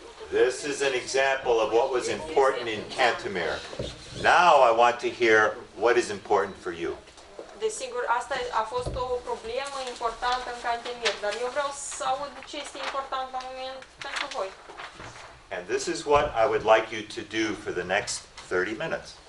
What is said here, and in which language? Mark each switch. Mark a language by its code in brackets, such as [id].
[en] This is an example of what was important in Cantemir. Now I want to hear what is important for you. [ro] Desigur, asta a fost o problemă importantă în Cantemir, dar eu vreau să aud ce este important la moment pentru voi. [en] And this is what I would like you to do for the next 30 minutes.